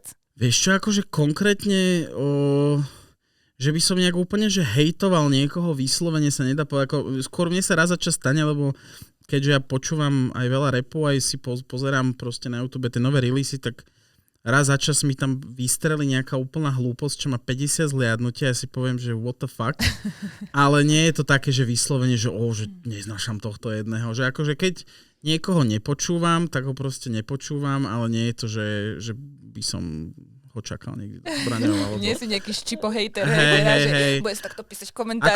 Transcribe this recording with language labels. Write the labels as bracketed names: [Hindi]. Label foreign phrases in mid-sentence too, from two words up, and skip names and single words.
[Slovak] Vieš čo, akože konkrétne, že by som nejak úplne, že hejtoval niekoho, vyslovene sa nedá povedať. Skôr mne sa raz za čas stane, lebo keďže ja počúvam aj veľa rapu, aj si pozerám proste na YouTube tie nové releasy, tak raz za čas mi tam vystrelí nejaká úplná hlúposť, čo má 50 zliadnutia, ja si poviem, že [English] what the fuck. [Slovak] Ale nie je to také, že vyslovene, že neznášam tohto jedného. Že akože keď niekoho nepočúvam, tak ho proste nepočúvam, ale nie je to, že by som ho čakal niekde do zbraňov. Nie si nejaký ščipo-hejter, hej. Že budeš takto písať komentáre.